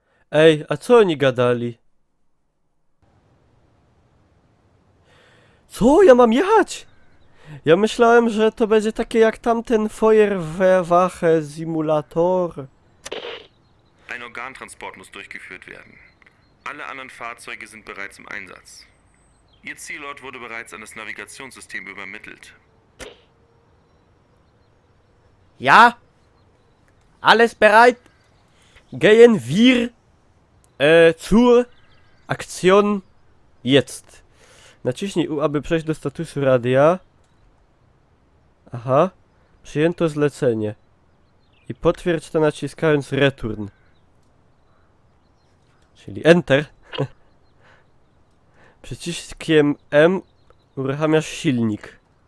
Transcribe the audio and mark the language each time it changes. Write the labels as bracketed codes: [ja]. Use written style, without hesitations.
[pl] Ej, a co oni gadali? Co? Ja mam jechać? Ja myślałem, że to będzie takie jak tamten Feuerwehrwache Simulator. [de] Ein Organtransport muss durchgeführt werden. Alle anderen Fahrzeuge sind bereits im Einsatz. Ihr Zielort wurde bereits an das Navigationssystem übermittelt. Ja? Alles bereit? Gehen wir zur Aktion jetzt. [pl] Naciśnij U, aby przejść do statusu radia. Aha. Przyjęto zlecenie. I potwierdź to naciskając return. Czyli enter. Przyciskiem M uruchamiasz silnik.